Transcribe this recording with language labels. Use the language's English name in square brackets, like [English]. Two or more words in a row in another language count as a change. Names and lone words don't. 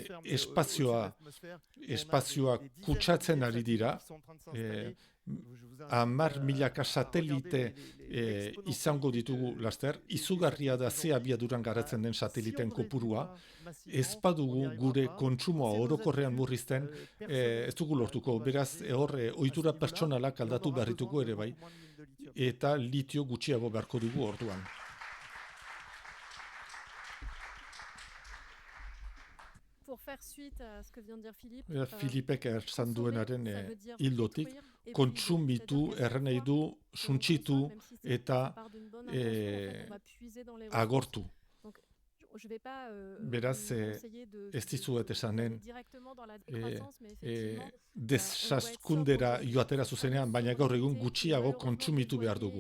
[Basque] espazioa kutsatzen ari dira, 10.000 satelite izango ditugu laster, izugarria da ze abiaduran garatzen den sateliten kopurua, ez badugu gure kontsumoa orokorrean murrizten, ez dugu lortuko, beraz hor ohitura pertsonalak aldatu beharrituko ere bai, eta litio gutxiago beharko dugu orduan. [French] Pour faire suite à ce que vient de dire Philippe, [Basque] Filipek esan duenaren hildotik, kontsumitu erren nahi du suntsitu eta agortu. Beraz, ez dizuet esanen desaskundera joatera zuzenean, baina gaur egun gutxiago kontsumitu behar dugu.